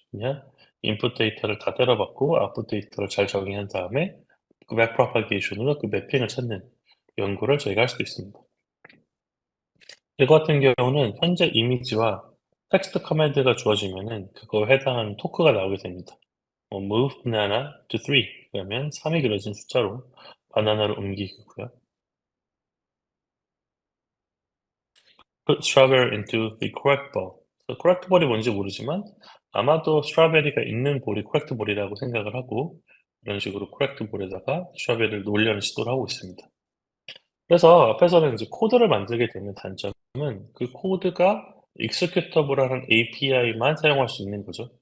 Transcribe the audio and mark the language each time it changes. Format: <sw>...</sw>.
<ko>그냥 인풋 데이터를 다 때려박고 아웃풋 데이터를 잘 정의한 다음에 그 웹 프로파게이션으로 그 매핑을 찾는 연구를 저희가 할 수도 있습니다. 이거 같은 경우는 현재 이미지와 텍스트 커맨드가 주어지면은 그거에 해당하는 토크가 나오게 됩니다.</ko> <en>move banana to 3</en> <ko>그러면 3이 그려진 숫자로 바나나를 옮기고요.</ko> <en>put strawberry into the correct bowl.</en> <ko>correct ball이 뭔지 모르지만 아마도 스트로베리가 있는 볼이 correct ball이라고 생각을 하고 이런 식으로 correct ball에다가 스트로베리를 놓으려는 시도를 하고 있습니다. 그래서 앞에서는 이제 코드를 만들게 되는 단점은 그 코드가 executable하는 API만 사용할 수 있는 거죠.</ko>